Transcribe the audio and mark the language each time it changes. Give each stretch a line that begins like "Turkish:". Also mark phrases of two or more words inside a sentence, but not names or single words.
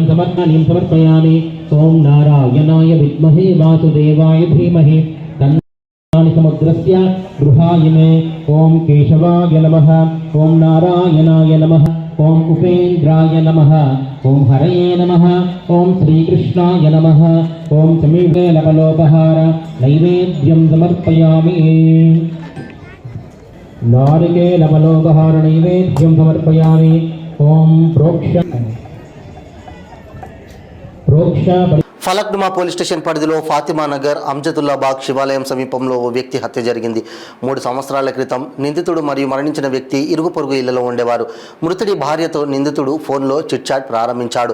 Sanskrit: समर्पयामि ॐ नारायणाय विद्महे वासुदेवाय धीमहि तन्नो समुद्रस्य गृहाय मे ॐ केशवाय नमः ॐ नारायणाय नमः ॐ उपेन्द्राय नमः ॐ हरये नमः ॐ श्रीकृष्णाय नमः ॐ समीपे लवलोपहार नैवेद्यं समर्पयामि नारिकेलवलोपहार नैवेद्यं समर्पयामि ॐ प्रोक्ष
Telugu: ఫలక్నుమా పోలీస్ స్టేషన్ పరిధిలో ఫాతిమా నగర్ అంజదుల్లా బాగ్ శివాలయం సమీపంలో ఓ వ్యక్తి హత్య జరిగింది. 3 సంవత్సరాల క్రితం నిందితుడు మరియు మరణించిన వ్యక్తి ఇరుగు పొరుగు ఇళ్లలో ఉండేవారు. మృతుడి భార్యతో నిందితుడు ఫోన్లో చిట్చాట్ ప్రారంభించాడు.